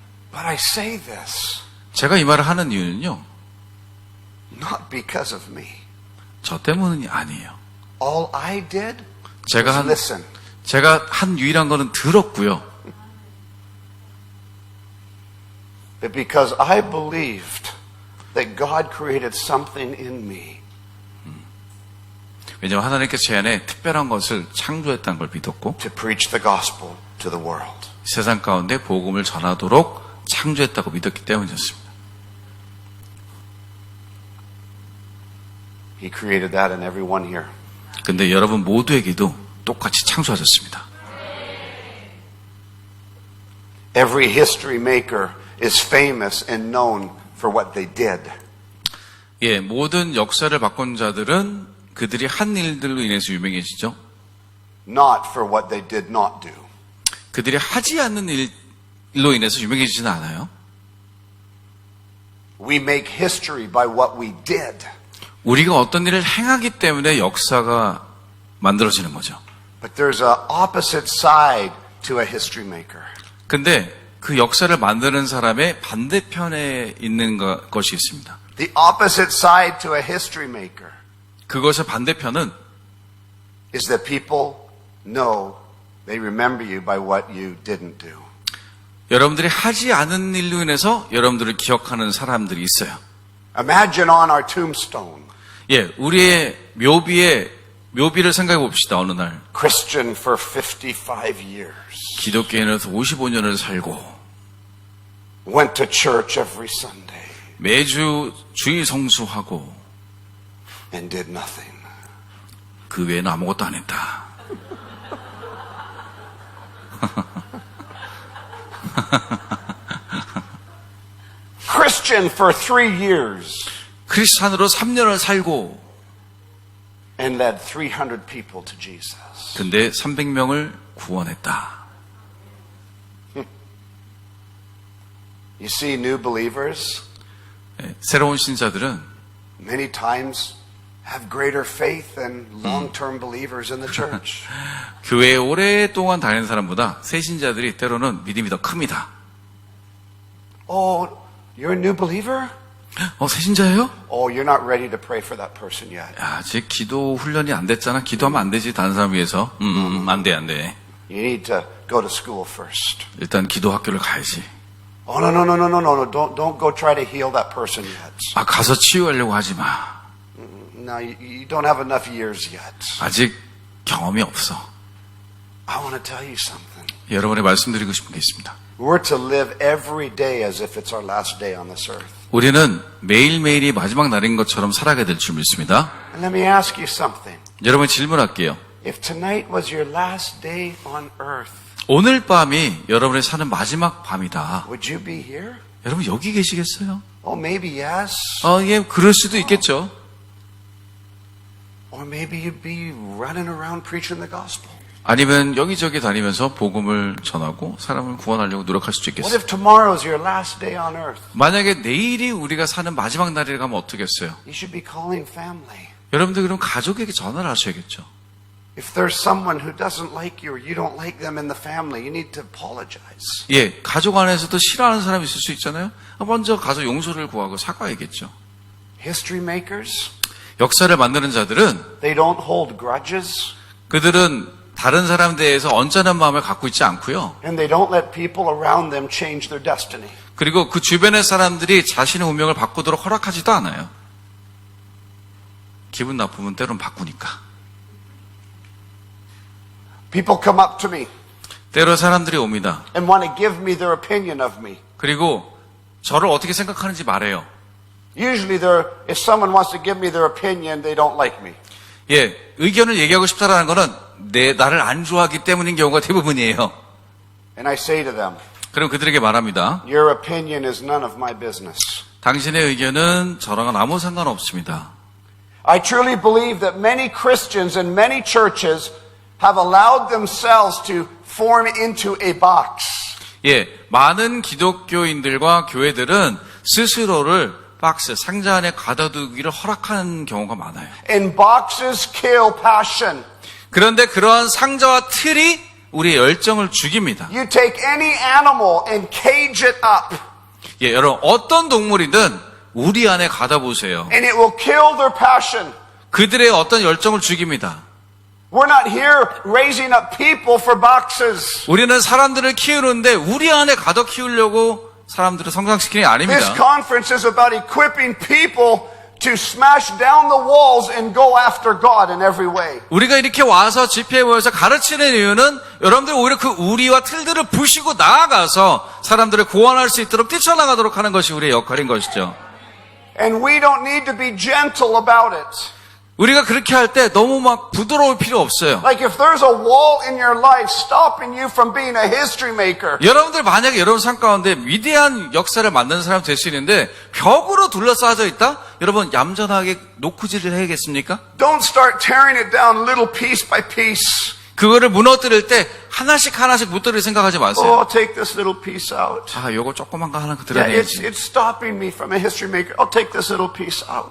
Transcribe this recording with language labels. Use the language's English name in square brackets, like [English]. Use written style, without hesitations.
[English] But I say this [Korean] 제가 이 말을 하는 이유는요. [English] not because of me. [Korean] 저 때문이 아니에요. [English] All I did [Korean] 제가 [English] was [Korean] 한 [English] listen. [Korean] 제가 한 유일한 거는 들었고요. [English] But because I believed that God created something in me. [Korean] 왜냐하면 하나님께서 제 안에 특별한 것을 창조했다는 걸 믿었고 [English] To preach the gospel to the world. [Korean] 세상 가운데 복음을 전하도록 창조했다고 믿었기 때문이었습니다. [English] He created that in everyone here. [Korean] 근데 여러분 모두에게도 똑같이 창조하셨습니다. [English] Every history maker is famous and known for what they did. [Korean] 예, 모든 역사를 바꾼 자들은 그들이 한 일들로 인해서 유명해지죠. [English] Not for what they did not do. [Korean] 그들이 하지 않는 일로 인해서 유명해지지는 않아요. [English] We make history by what we did. [Korean] 우리가 어떤 일을 행하기 때문에 역사가 만들어지는 거죠. [English] But there's an opposite side to a history maker. [Korean] 근데 그 역사를 만드는 사람의 반대편에 있는 것이 있습니다. [English] The opposite side to a history maker [Korean] 그것의 반대편은 [English] is that people know they remember you by what you didn't do. [Korean] 여러분들이 하지 않은 일로 인해서 여러분들을 기억하는 사람들이 있어요. [English] Imagine on our tombstone, [Korean] 예, 우리의 묘비를 생각해 봅시다. 어느 날 [English] Christian for 55 years, [Korean] 기독교인으로서 55년을 살고 [English] went to church every Sunday [Korean] 매주 주일 성수하고 [English] and did nothing. [Korean] 그 외에는 아무것도 안 했다. [English] Christian for 3 years [Korean] 크리스찬으로 3년을 살고 [English] and led 300 people to Jesus. [Korean] 근데 300명을 구원했다. [English] You see, new believers [Korean] 예, 새로운 신자들은 [English] many times have greater faith than long-term believers in the church. [Korean] 교회에 오랫동안 다니는 사람보다 새 신자들이 때로는 믿음이 더 큽니다. [English] Oh, you're a new believer? [Korean] 새 신자예요? [English] Oh, you're not ready to pray for that person yet. [Korean] 야, 아직 기도 훈련이 안 됐잖아. 기도하면 안 되지. 다른 사람 위해서. 안 돼. [English] You need to go to school first. [Korean] 일단 기도 학교를 가야지. [English] Oh, no. Don't go try to heal that person yet. [Korean] 아, 가서 치유하려고 하지 마. [English] No, you don't have enough years yet. [Korean] 아직 경험이 없어. [English] I want to tell you something. [Korean] 여러분에 말씀드리고 싶은 게 있습니다. [English] We're to live every day as if it's our last day on this earth. [Korean] 우리는 매일매일이 마지막 날인 것처럼 살아가야 될 줄 믿습니다. [English] And let me ask you something. [Korean] 여러분 질문할게요. [English] If tonight was your last day on earth, [Korean] 오늘 밤이 여러분의 사는 마지막 밤이다. [English] would you be here? [Korean] 여러분 여기 계시겠어요? [English] Oh, maybe yes. [Korean] 예, 그럴 수도 있겠죠. [English] Or maybe you'd be running around preaching the gospel. [Korean] 아니면 여기저기 다니면서 복음을 전하고 사람을 구원하려고 노력할 수도 [English] What [Korean] 있겠어요. [English] if tomorrow is your last day on earth? [Korean] 만약에 내일이 우리가 사는 마지막 날이라고 하면 어떻겠어요? [English] You should be calling family. [Korean] 여러분들 그럼 가족에게 전화를 하셔야겠죠. [English] If there's someone who doesn't like you or you don't like them in the family, you need to apologize. [Korean] 예, 가족 안에서도 싫어하는 사람이 있을 수 있잖아요. 먼저 가서 용서를 구하고 사과해야겠죠. [English] History makers, [Korean] 역사를 만드는 자들은 [English] they don't hold grudges [Korean] 그들은 다른 사람에 대해서 언짢은 마음을 갖고 있지 않고요. [English] and they don't let people around them change their destiny. [Korean] 그리고 그 주변의 사람들이 자신의 운명을 바꾸도록 허락하지도 않아요. 기분 나쁘면 때론 바꾸니까. [English] People come up to me [Korean] 때로 사람들이 옵니다. [English] and want to give me their opinion of me. [Korean] 그리고 저를 어떻게 생각하는지 말해요. [English] Usually if someone wants to give me their opinion, they don't like me. [Korean] 예, 의견을 얘기하고 싶다라는 거는 나를 안 좋아하기 때문인 경우가 대부분이에요. [English] And I say to them, [Korean] 그럼 그들에게 말합니다. [English] your opinion is none of my business. [Korean] 당신의 의견은 저랑은 아무 상관없습니다. [English] I truly believe that many Christians and many churches have allowed themselves to form into a box. [Korean] 예, 많은 기독교인들과 교회들은 스스로를 박스, 상자 안에 가둬두기를 허락하는 경우가 많아요. [English] And boxes kill passion. [Korean] 그런데 그러한 상자와 틀이 우리의 열정을 죽입니다. [English] You take any animal and cage it up, [Korean] 예, 여러분 어떤 동물이든 우리 안에 가둬보세요. [English] and it will kill their passion. [Korean] 그들의 어떤 열정을 죽입니다. [English] We're not here raising up people for boxes. [Korean] 우리는 사람들을 키우는데 우리 안에 가둬 키우려고 사람들을 성장시키는 게 아닙니다. [English] This conference is about equipping people to smash down the walls and go after God in every way. [Korean] 우리가 이렇게 와서 집회에 모여서 가르치는 이유는 여러분들 오히려 그 우리와 틀들을 부시고 나아가서 사람들을 구원할 수 있도록 뛰쳐나가도록 하는 것이 우리의 역할인 것이죠. [English] And we don't need to be gentle about it. [Korean] 우리가 그렇게 할 때 너무 막 부드러울 필요 없어요. [English] Like if there's a wall in your life stopping you from being a history maker, [Korean] 여러분들 만약에 여러분 삶 가운데 위대한 역사를 만드는 사람 될 수 있는데 벽으로 둘러싸져 있다? 여러분 얌전하게 노크질을 해야겠습니까? [English] don't start tearing it down little piece by piece. [Korean] 그거를 무너뜨릴 때 하나씩 무너뜨릴 생각하지 마세요. [English] Oh, I'll take this little piece out. [Korean] 요거 조그만 거 하나 [English] Yeah, [Korean] 드러내야지. [English] it's stopping me from a history maker. I'll take this little piece out.